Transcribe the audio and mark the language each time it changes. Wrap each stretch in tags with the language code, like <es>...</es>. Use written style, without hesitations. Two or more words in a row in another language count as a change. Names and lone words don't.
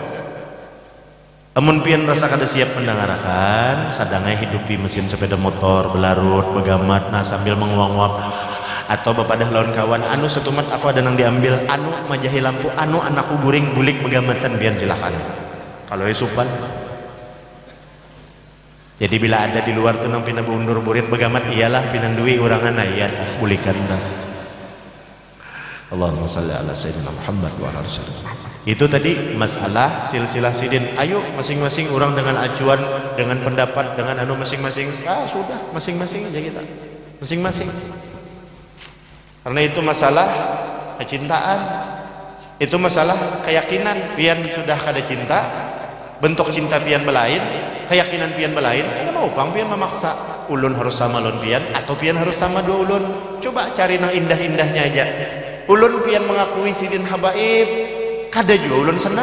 <bjn>Amun pian rasa kada siap mendengarkan, sadangnya hidupi mesin sepeda motor, belarut, begamat, nah sambil menguap-nguap atau bepadah lawan kawan, anu setumat aku ada nang diambil, anu majahi lampu, anu anakku guring bulik begamatan pian silakan. Kalau supan. Jadi bila ada di luar tuh nang pina bundur burit begamat, iyalah pinan duwi urangan iya tah bulikan tah.</bjn> <ar>اللهم صل على سيدنا محمد وعلى آله.</ar> <bjn>Itu tadi masalah silsilah sidin. Ayo masing-masing orang dengan acuan, dengan pendapat, dengan anu masing-masing. Sudah masing-masing aja kita. Masing-masing. Karena itu masalah kecintaan. Itu masalah keyakinan. Pian sudah kada cinta, bentuk cinta pian belain, keyakinan pian belain, kada mau opang pian memaksa ulun harus sama ulun pian atau pian harus sama dua ulun. Coba cari nang indah-indahnya aja. Ulun pian mengakui sidin habaib, kada juga ulun senang.</bjn>